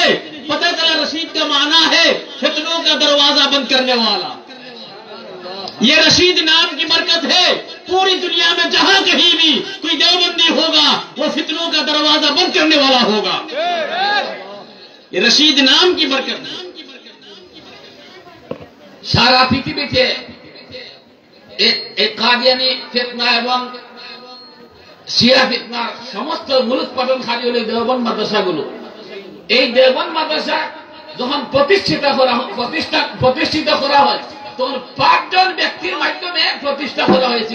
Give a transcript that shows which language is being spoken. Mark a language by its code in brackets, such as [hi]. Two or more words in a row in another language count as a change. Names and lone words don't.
[ur] پتہ چلا رشید کا معنی ہے فتنوں کا دروازہ بند کرنے والا۔ یہ رشید نام کی برکت ہے، پوری دنیا میں جہاں کہیں بھی کوئی دیوبندی ہوگا وہ فتنوں کا دروازہ بند کرنے والا ہوگا۔ یہ رشید نام کی برکت ہے۔ [bn] সারা পৃথিবীতে এই কাদিয়ানি ফিতনা এবং শিয়া ফিতনার সমস্ত মূলোৎপাদন খালি হলো দেওবন্দ মাদ্রাসাগুলো। এই দেওবন্দ মাদ্রাসা যখন প্রতিষ্ঠিত করা হয় তখন 5 জন ব্যক্তির মাধ্যমে প্রতিষ্ঠা করা হয়েছিল।